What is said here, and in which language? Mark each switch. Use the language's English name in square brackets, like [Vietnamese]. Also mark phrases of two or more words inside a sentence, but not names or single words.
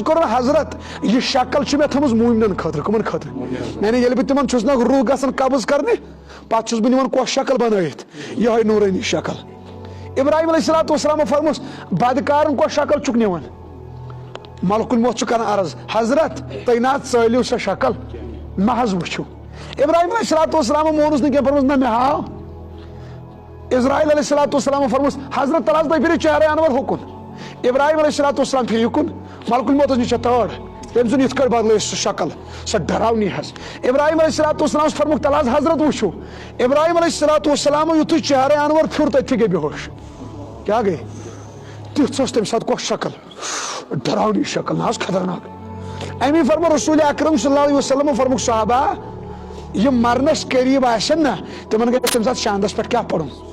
[Kashmiri] کوٚرُن حضرت یہ شکل چھِ مےٚ تھٲمٕژ موٗمنن خٲطرٕ کٕمن خٲطرٕ یعنی ییٚلہِ بہٕ تِمن چھُس نہ روح گژھان قبض کرنہِ پتہٕ چھُس بہٕ نِوان کۄس شکل بنٲیِتھ یِہوٚے نوٗرٲنی شکل ابراہیم [Arabic] علیہ الصلوۃ والسلام [Kashmiri] فرموس بدکارن کۄس شکل چھُکھ نِوان ملکُل موت چھُ کران عرض حضرت تُہۍ نہ حظ ژٲلِو سۄ شکل مہ حظ وٕچھِو ابراہیم [Arabic] علیہ الصلوۃ والسلام [Kashmiri] مونُس نہٕ کینٛہہ فرموس نہ مےٚ ہاو اسرائیل [Arabic] علیہ الصلوۃ والسلام [Kashmiri] فرموس حضرت تل حظ تُہۍ پھِرِو چہرے انور ہُکُن ابراہیم [Arabic] علیہ الصلوۃ والسلام [Kashmiri] پھِرِ یُکُن ملکُل موتس نِش چھےٚ تٲر تٔمۍ ژھُن یِتھ کٲٹھۍ بدلٲیِتھ سۄ شکل سۄ ڈراونی حظ ابراہیم [Arabic] علیہ الصلوۃ والسلام [Kashmiri] فرموک تل حظ حضرت وٕچھِو ابراہیم [Arabic] علیہ الصلوۃ والسلام [Kashmiri] یُتھُے چہرے انور پھیوٗر تٔتھی گٔے بےہوش کیا گئی تِژھ ٲس تمہِ ساتہٕ کۄس شکل ڈراونی شکل نہ حظ خطرناک امی فرمو رسول اکرم [Arabic] صلی اللہ علیہ وسلم [Kashmiri] فرموک صحابہ یِم مرنس قریب آسن نا تمن گژھِ تمہِ ساتہٕ شاندس پٮ۪ٹھ کیاہ پرُن